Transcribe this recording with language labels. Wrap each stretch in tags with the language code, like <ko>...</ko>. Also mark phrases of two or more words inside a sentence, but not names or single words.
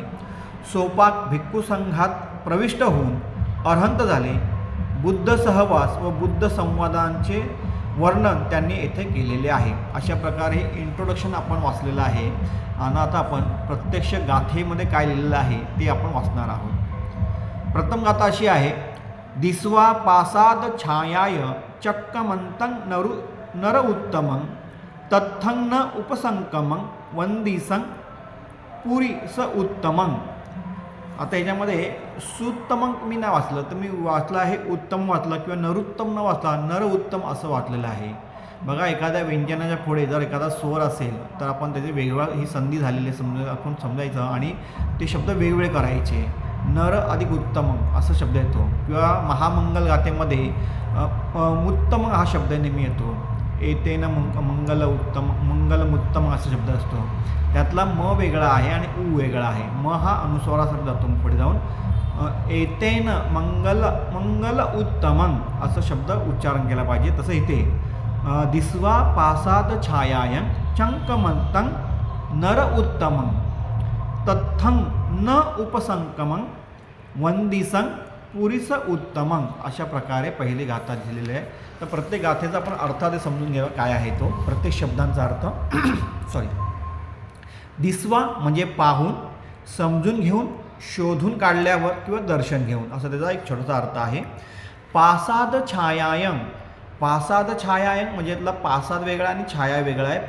<mr>सोपाक भिक्खू संघात प्रविष्ट होऊन अरहंत झाले. बुद्ध सहवास व बुद्ध संवादांचे वर्णन त्यांनी येथे केलेले आहे. अशा प्रकारे इंट्रोडक्शन आपण वाचलेलं आहे. आणि आता आपण प्रत्यक्ष गाथेमध्ये काय लिहिलेलं आहे ते आपण वाचणार आहोत. प्रथम गाथा अशी आहे.</mr> <pi>दिस्वा पासाद छायाय चक्कमंतं नर उत्तमं तत्थं न उपसंकमं वंदिसं पुरी स उत्तमं.</pi> <mr>आता ह्याच्यामध्ये सुत्तमं मी नाही वाचलं, तर मी वाचलं आहे उत्तम वाचलं किंवा नरोत्तम न वाचला नर उत्तम असं वाचलेलं आहे. बघा, एखाद्या व्यंजनाच्या पुढे जर एखादा स्वर असेल तर आपण त्याचे वेगवेगळा ही संधी झालेली आपण समजायचं आणि ते शब्द वेगवेगळे करायचे. नर अधिक उत्तम असा शब्द येतो किंवा महामंगल गाथेमध्ये उत्तम हा शब्द नेहमी येतो.</mr> <pi>एतेन मंगल उत्तम</pi> <mr>असा शब्द असतो. त्यातला म वेगळा आहे आणि उ वेगळा आहे. म हा अनुस्वारासाठी जातो पुढे जाऊन.</mr> <pi>एतेन मंगल उत्तमं</pi> <mr>असं शब्द उच्चारण केला पाहिजे. तसं इथे</mr> <pi>दिस्वा पासाद छायायं चंकमंतं नर उत्तमं तत्थं न उपसंकमं वंदिसं पुरीस उत्तमं.</pi> <mr>अशा प्रकारे पहिली गाथा दिलेली आहे. तर प्रत्येक गाथेचा आपण अर्थ आधी समजून घ्यावा काय आहे तो, प्रत्येक शब्दांचा अर्थ. दिस्वा म्हणजे पाहून, समजून घेऊन, शोधून काढल्यावर किंवा दर्शन घेऊन असा त्याचा एक छोटासा अर्थ आहे.</mr> <pi>पासाद छायायं, पासाद छायायं</pi> <mr>म्हणजे यातला पासाद वेगळा आणि छाया वेगळा आहे.</mr>